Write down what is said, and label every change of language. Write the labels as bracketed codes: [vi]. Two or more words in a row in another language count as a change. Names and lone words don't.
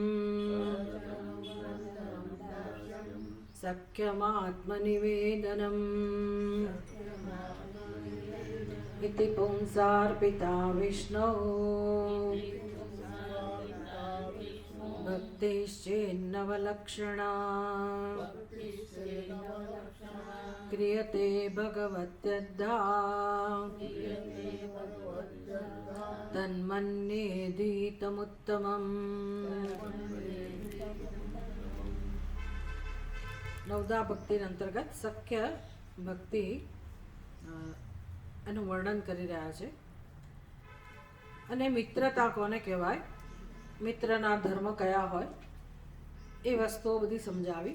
[sa] सख्यमात्मनिवेदनम् इति पुंसार्पिता विष्णो भक्तिश्चेन्नवलक्षणा क्रियते भगवत्यद्धा तन्मन्येदीतमुत्तमम्। [gu] નવદા ભક્તિ અંતર્ગત સખ્ય ભક્તિ એનું વર્ણન કરી રહ્યા છે. અને મિત્રતા કોને કહેવાય, મિત્રના ધર્મ કયા હોય એ વસ્તુઓ બધી સમજાવી.